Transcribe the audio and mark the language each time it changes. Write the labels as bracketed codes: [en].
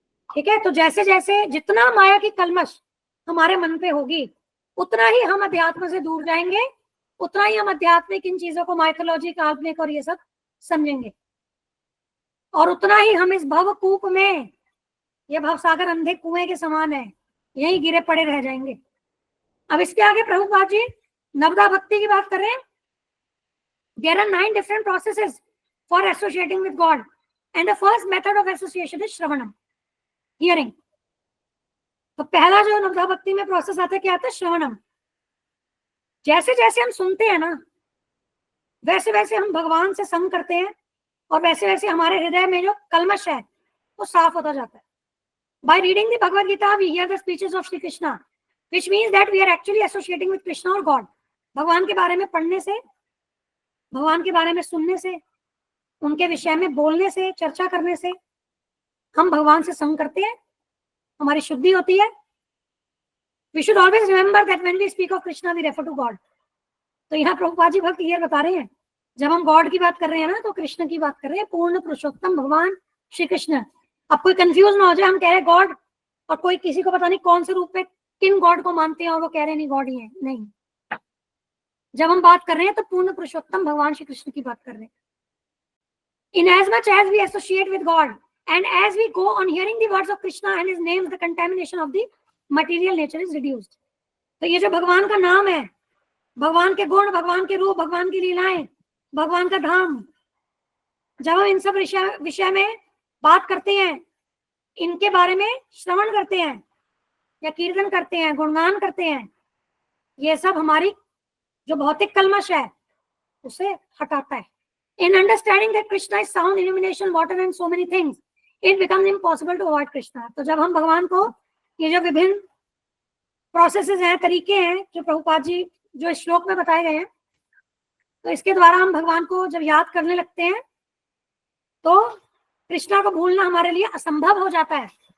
[hi] ठीक है, तो जैसे जैसे जितना माया की कलमश हमारे मन पे होगी, उतना ही हम अध्यात्म से दूर जाएंगे, उतना ही हम आध्यात्मिक इन चीजों को, माइथोलॉजी, काल्पनिक और ये सब समझेंगे, और उतना ही हम इस भव कूप में, ये भवसागर अंधे कुएं के समान है, यही गिरे पड़े रह जाएंगे। अब इसके आगे प्रभुपाद जी नवदा भक्ति की बात कर रहे हैं। [en] There are 9 different processes for associating with God, and the first method of association is shravanam, hearing. [hi] तो पहला जो नवदा भक्ति में प्रोसेस आता है, क्या आता है? श्रवणम। जैसे जैसे हम सुनते हैं ना, वैसे वैसे हम भगवान से संग करते हैं, और वैसे वैसे हमारे हृदय में जो कलमश है वो साफ होता जाता है। [en] By reading the Bhagavad Gita, we hear the speeches of Shri Krishna, which means that we are actually associating with Krishna or God. [hi] भगवान के बारे में पढ़ने से, भगवान के बारे में सुनने से, उनके विषय में बोलने से, चर्चा करने से हम भगवान से संग करते हैं, हमारी शुद्धि होती है। [en] We should always remember that when we speak of Krishna, we refer to God. [hi] तो यहाँ प्रभुपाद जी भक्त ये बता रहे हैं, जब हम गॉड की बात कर रहे हैं ना, तो कृष्ण की बात कर रहे हैं, पूर्ण पुरुषोत्तम भगवान श्री कृष्ण। अब कोई कंफ्यूज ना हो जाए, हम कह रहे गॉड और कोई किसी को पता नहीं कौन से रूप में किन गॉड को मानते हैं और वो कह रहे नहीं गॉड ही है, नहीं। जब हम बात कर रहे हैं तो पूर्ण पुरुषोत्तम भगवान श्री कृष्ण की बात कर रहे हैं। [en] Inasmuch as we associate with God and as we go on hearing the words of Krishna and his names, the contamination of the material nature is reduced. [hi] तो ये जो भगवान का नाम है, भगवान के गुण, भगवान के रूप, भगवान की लीलाएं, भगवान का धाम, जब हम इन सब विषय में बात करते हैं, इनके बारे में श्रवण करते हैं या कीर्तन करते हैं, गुणगान करते हैं, ये सब हमारी जो भौतिक कलमश है उसे हटाता है। [en] In understanding that Krishna is sound, illumination, water and so many things, it becomes impossible to avoid Krishna. [hi] तो जब हम भगवान को, ये जो विभिन्न प्रोसेसेस हैं, तरीके हैं जो प्रभुपाद जी जो इस श्लोक में बताए गए हैं, तो इसके द्वारा हम भगवान को जब याद करने लगते हैं तो कृष्णा को भूलना हमारे लिए असंभव हो जाता है।